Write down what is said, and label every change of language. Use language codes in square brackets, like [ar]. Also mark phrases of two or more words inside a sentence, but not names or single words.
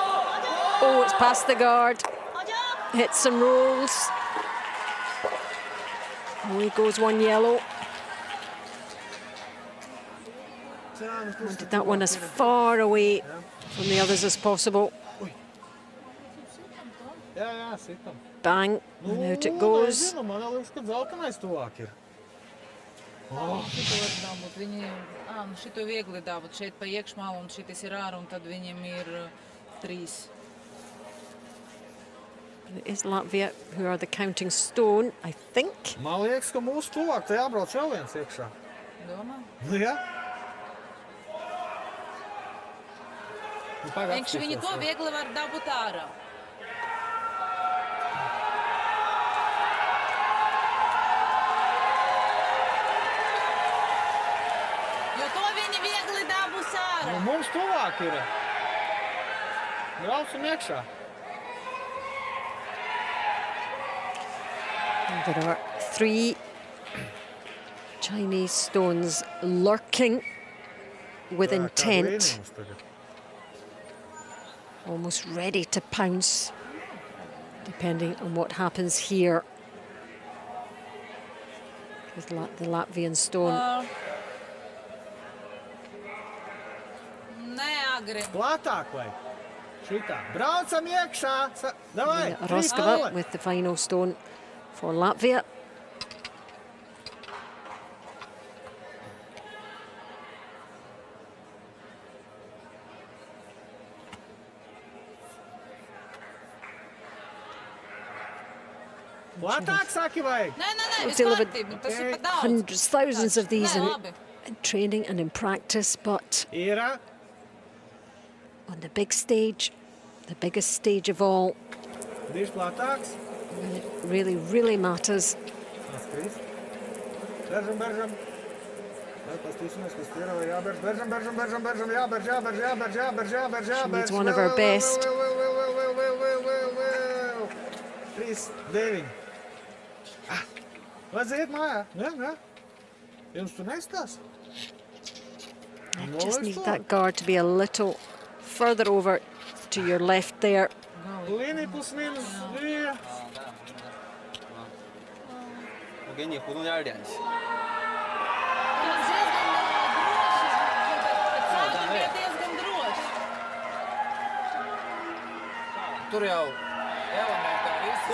[en] Oh, it's past the guard. [zh] 好球。 [en] Hits and rolls. Away goes 1 yellow. Wanted that one as far away from the others as possible. [lv] Jā, sitam. [en] Bang, and out it goes. [lv] Man liekas, ka dzeltenais tuvāk ir. Šito var dabūt. Viņi, šito viegli dabūt. Šeit pa iekšmalu un šitis ir ārā un tad viņiem ir 3. [en] It is Latvia who are the counting stone, I think. [lv] Man liekas, ka mūsu tuvāk te jābrauc vēl viens iekšā. Domā? Jā. Vienkārši viņi to viegli var dabūt ārā. Jo to viņi viegli dabūs ārā. Nu, mums tuvāk ir. Braucam iekšā. [en] There are 3 Chinese stones lurking with intent, almost ready to pounce, depending on what happens here. With the Latvian stone. [lv] Neagri. Platāk vai? Šitā. Braucam iekšā. Davai. [en] Roskava with the final stone for Latvia. [lv] Platāk saki vajag? Nē, [en] We've delivered [lv] tas ir pa daudz. [en] hundreds, thousands of these [lv] Nē, [en] in [lv] labi. [en] training and in practice, but [lv] Ir. [en] on the big stage, the biggest stage of all, [lv] Bišķi platāks. [en] when it really, really matters. [lv] Atskris. Beržam. Pastīsimies, kas ir. Jāberž, beržam. Jāberž. [en] She needs one of her best. 3-9. [lv] Vajadzētu mājā. Jā. Jums tur nestās? [en] I just need that guard to be a little further over to your left there. [lv] Linija plus minus 2. [zh] 我给你互动点联系。 [lv] Tur jau elementāri izsaka.